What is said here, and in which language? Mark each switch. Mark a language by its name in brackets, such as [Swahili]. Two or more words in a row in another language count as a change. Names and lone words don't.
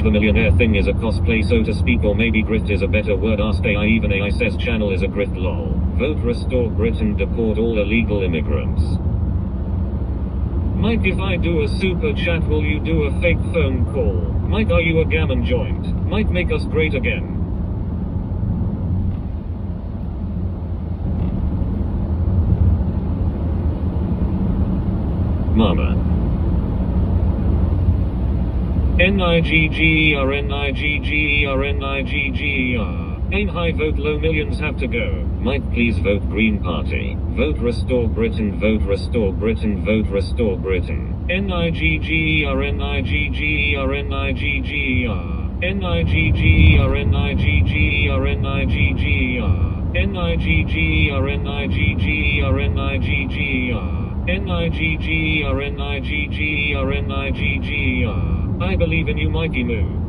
[English] The millionaire thing is a cosplay, so to speak, or maybe grift is a better word. Ask AI, even AI says channel is a grift. Lol. Vote restore Britain, deport all illegal immigrants. Mike, if I do a super chat, will you do a fake phone call? Mike, are you a gammon joint? Mike, make us great again. Mama. N-I-G-G-E-R-N-I-G-G-E-R-N-I-G-G-E-R. Aim high, vote low, millions have to go. Mike, please vote Green Party. Vote restore Britain, vote restore Britain, vote restore Britain. N-I-G-G-E-R-N-I-G-G-E-R-N-I-G-G-E-R. N-I-G-G-E-R-N-I-G-G-E-R-N-I-G-G-E-R. N-I-G-G-E-R-N-I-G-G-E-R-N-I-G-G-E-R. N-I-G-G-E-R-N-I-G-G-E-R-N-I-G-G-E-R. I believe in you, Mikey Moo.